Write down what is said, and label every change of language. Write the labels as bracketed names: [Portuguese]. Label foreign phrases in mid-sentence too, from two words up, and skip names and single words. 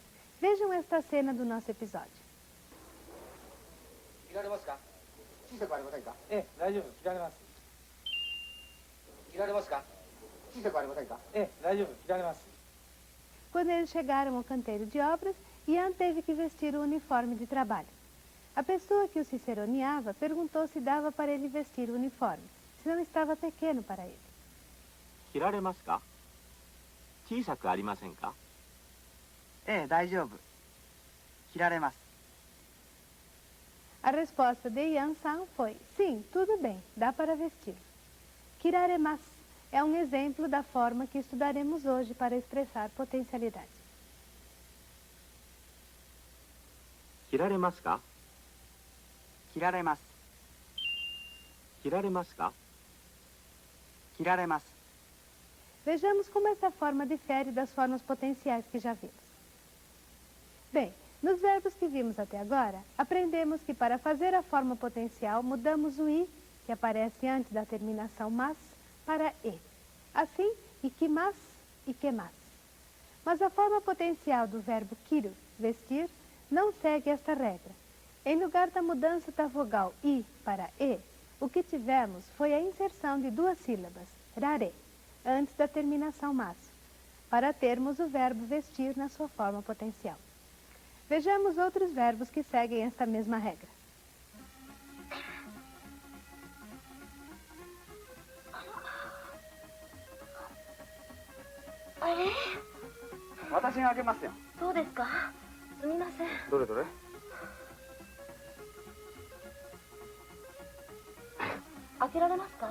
[Portuguese] Vejam esta cena do nosso episódio. [Japanese] 切られますか？小さくありませんか？ええ、大丈夫。切られます。切られますか？小さくありませんか？ええ、大丈夫。切られます。 [Portuguese] Quando Quando eles chegaram ao canteiro de obras, Ian teve que vestir o uniforme de trabalho. A pessoa que o ciceroneava perguntou se dava para ele vestir o uniforme, se não estava pequeno para ele. [Japanese] 着られますか？小さくありませんか？ええ、大丈夫。着られます。 [Portuguese] A resposta de Yan-san foi: sim, tudo bem, dá para vestir. Kiraremasu é um exemplo da forma que estudaremos hoje para expressar potencialidade. [Japanese] 着られますか？着られます。着られますか？着られます。 [Portuguese] Vejamos como essa forma difere das formas potenciais que já vimos. Bem, nos verbos que vimos até agora, aprendemos que para fazer a forma potencial, mudamos o i, que aparece antes da terminação mas, para e. Assim, [Japanese] 行きます、行けます. [Portuguese] Mas a forma potencial do verbo kiru, vestir, não segue esta regra. Em lugar da mudança da vogal i para e, o que tivemos foi a inserção de duas sílabas, rare, antes da terminação mas, para termos o verbo vestir na sua forma potencial. Vejamos outros verbos que seguem esta mesma regra. [Japanese] あれ、私が開けますよ。そうですか。すみません。どれどれ。開けられますか？